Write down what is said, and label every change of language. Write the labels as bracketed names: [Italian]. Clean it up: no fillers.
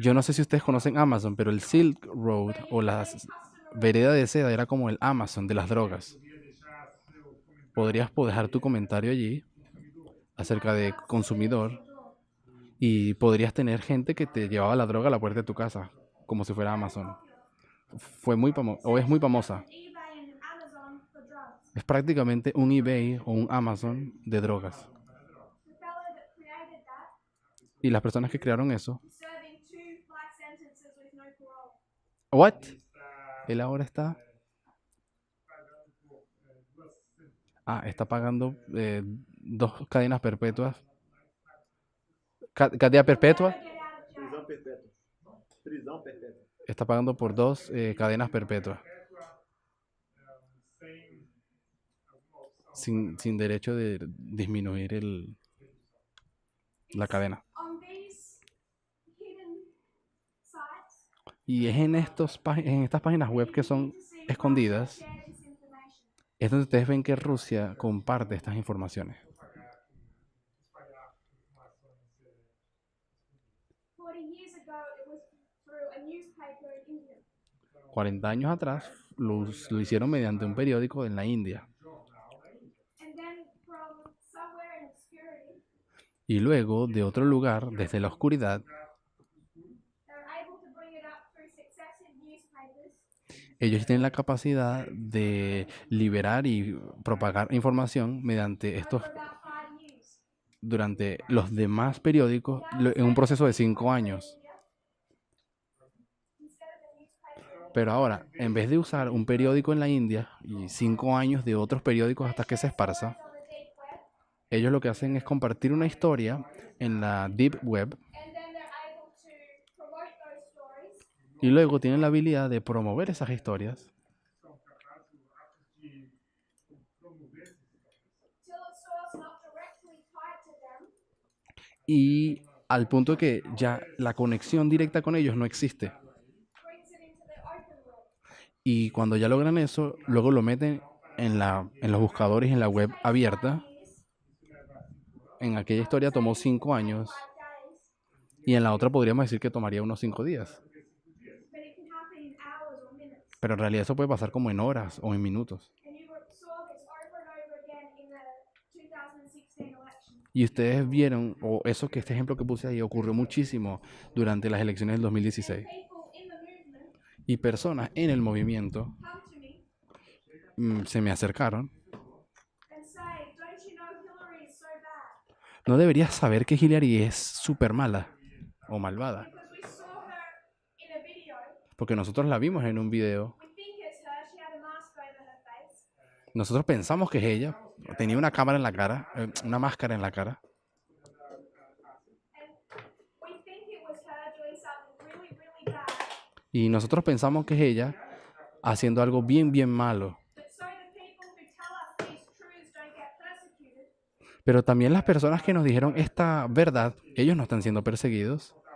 [Spanish] yo no sé si ustedes conocen Amazon, pero el Silk Road o la vereda de seda era como el Amazon de las drogas. Podrías dejar tu comentario allí acerca de consumidor y podrías tener gente que te llevaba la droga a la puerta de tu casa, como si fuera Amazon. Fue muy o es muy famosa. [English] eBay and Amazon for drugs. [Spanish] Es prácticamente un eBay o un Amazon de drogas. [English] The fellow that created that [Spanish] Y las personas que crearon eso, [English] is serving 2 life sentences with no parole. ¿what? [Spanish] Él ahora está pagando 2 cadenas perpetuas. Cadena perpetua. [English] Never get out of jail. [Portuguese] Prisão perpétua. Prisão perpétua. [Spanish] Está pagando por 2 cadenas perpetuas. Sin derecho de disminuir la cadena. [English] On these hidden sites, [Spanish] Y es en estas páginas web que son [English] to see [Spanish] escondidas, [English] share this information. [Spanish] es donde ustedes ven que Rusia comparte estas informaciones. [English] 40 years ago, it was through a newspaper in India. [Spanish] 40 años atrás lo hicieron mediante un periódico en la India. [English] And then from somewhere in obscurity, [Spanish] Y luego, de otro lugar, desde la oscuridad, [English] they're able to bring it up through successive newspapers [Spanish] ellos tienen la capacidad de liberar y propagar información mediante estos, [English] over about 5 years. [Spanish] durante los demás periódicos, en un proceso de 5 años. [English] Instead of a newspaper, [Spanish] Pero ahora, en vez de usar un periódico en la India y 5 años de otros periódicos hasta que se esparza, [English] on the deep web, [Spanish] ellos lo que hacen es compartir una historia en la Deep Web [English] and then they're able to promote those stories [Spanish] y luego tienen la habilidad de promover esas historias [English] till a source not directly tied to them [Spanish] y al punto que ya la conexión directa con ellos no existe. [English] brings it into the open web. [Spanish] Y cuando ya logran eso, luego lo meten en los buscadores en la web abierta. [English] Years, [Spanish] En aquella historia tomó 5 años [English] 5 days, [Spanish] y en la otra podríamos decir que tomaría unos 5 días. [English] but it can happen in hours or minutes. [Spanish] Pero en realidad eso puede pasar como en horas o en minutos. [English] And you saw this over and over again in the 2016 election. [Spanish] Y ustedes vieron, o eso que este ejemplo que puse ahí ocurrió muchísimo durante las elecciones del 2016. [English] People in the movement [Spanish] Y personas en el movimiento [English] come to me [Spanish] se me acercaron. [English] and say, don't you know Hillary is so bad? [Spanish] ¿No deberías saber que Hillary es súper mala o malvada? [English] Because we saw her in a video. [Spanish] Porque nosotros la vimos en un video. [English] We think it's her. She had a mask over her face. [Spanish] Nosotros pensamos que es ella. Tenía una cámara en la cara, una máscara en la cara. [English] And we think it was her doing something really, really bad. [Spanish] Y nosotros pensamos que es ella haciendo algo bien, bien malo. [English] But so the people who tell us these truths don't get persecuted, [Spanish] Pero también las personas que nos dijeron esta verdad, ellos no están siendo perseguidos.